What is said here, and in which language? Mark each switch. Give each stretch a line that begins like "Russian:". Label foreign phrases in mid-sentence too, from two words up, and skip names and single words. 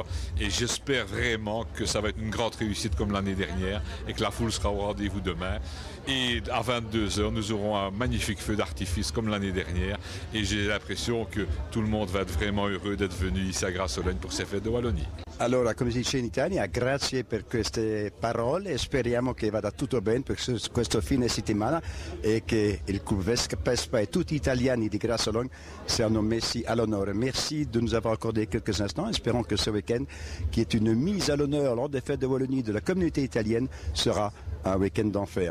French: Et j'espère vraiment que ça va être une grande réussite comme l'année dernière et que la foule sera au rendez-vous demain. Et à 22 h, nous aurons un magnifique feu d'artifice comme l'année dernière. Et j'ai l'impression que tout le monde va être vraiment heureux d'être venu ici à Grasologne pour ces fêtes de Wallonie.
Italian: Allora, come si dice in Italia, grazie per queste parole e speriamo che vada tutto bene per questo fine settimana e che il Club Vespa e tutti gli italiani di Grasologne siano messi
French: à l'honneur. Merci de nous avoir accordé quelques instants. Espérons que ce week-end, qui est une mise à l'honneur lors des fêtes de Wallonie de la communauté italienne, sera un week-end d'enfer.